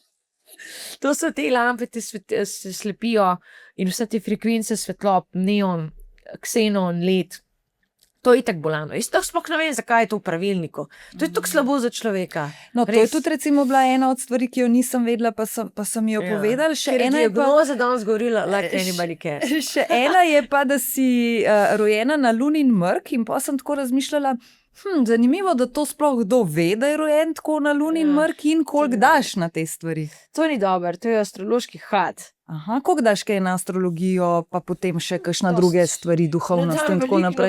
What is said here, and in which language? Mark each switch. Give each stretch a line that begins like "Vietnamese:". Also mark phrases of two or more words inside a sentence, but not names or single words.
Slovenian: To so te lampe, se slepijo in vse te frekvence svetlob, neon, ksenon, led. To je itak bolano. Jaz tako sploh ne vem, zakaj je to v pravilniku. To je tako slabo za človeka. No, to je tudi recimo bila ena od stvari, ki jo nisem vedela, pa sem jo povedala. Še ena je diagnoza danes govorila,
English: like anybody cares.
Slovenian: Še ena je pa, da si rojena na Lunin mrk in pa sem tako razmišljala, zanimivo, da to sploh kdo ve, da je rojen tako na Lunin mrk in koliko daš na te stvari. To ni dobro, to je astrološki had. Koliko daš kaj na astrologijo, pa potem še kakšna druge stvari, duhovnost in tako naprej?